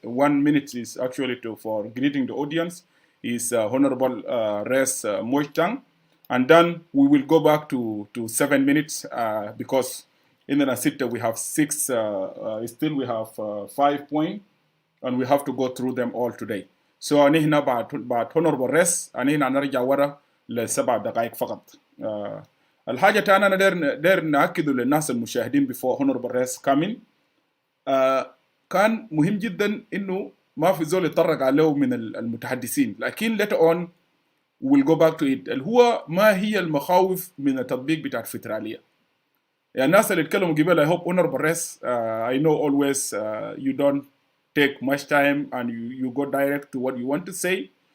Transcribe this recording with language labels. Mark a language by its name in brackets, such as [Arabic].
[English] 1 minute is actually for greeting the audience. Is Honorable Res Moitang. And then we will go back to 7 minutes because in the Nasita we have 6, still we have 5 points, and we have to go through them all today. [Arabic] So أنا بعد Honorable Res أنا نرجع ورا ل7 دقائق فقط. الحاجة الثانية أنا داير نأكده للناس المشاهدين [English] before Honorable Res coming. [Arabic] كان مهم جدا إنه ما في زول يتطرق عليه من المتحدثين، لكن [English] later on we'll go back to it. [Arabic] اللي هو ما هي المخاوف من التطبيق بتاع الفيدرالية. يعني الناس اللي اتكلموا قبل [English] I hope Honorable Res, I know always you don't take much time and you go direct to what you want to say.